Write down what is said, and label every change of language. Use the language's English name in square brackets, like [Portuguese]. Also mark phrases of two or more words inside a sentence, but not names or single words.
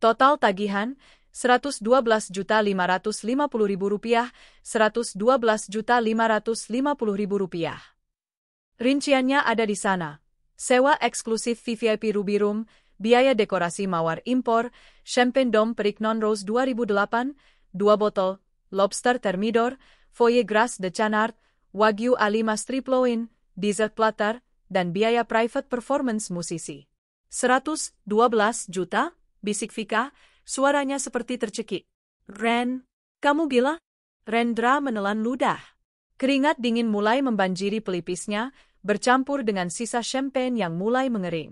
[Indonesian] Total tagihan, Rp112.550.000, Rp112.550.000. Rinciannya ada di sana. Sewa eksklusif VVIP Ruby Room, biaya dekorasi mawar impor, Champagne Dom Perignon Rose 2008, 2 botol, [English] Lobster Thermidor, [French] Foyer Grasse de Canard, [Indonesian] Wagyu A5 [English] strip loin, dessert platter, [Indonesian] dan biaya [English] private performance [Indonesian] musisi. 112 juta? Bisik Vika, suaranya seperti tercekik. Ren, kamu gila? Rendra menelan ludah. Keringat dingin mulai membanjiri pelipisnya, bercampur dengan sisa champagne yang mulai mengering.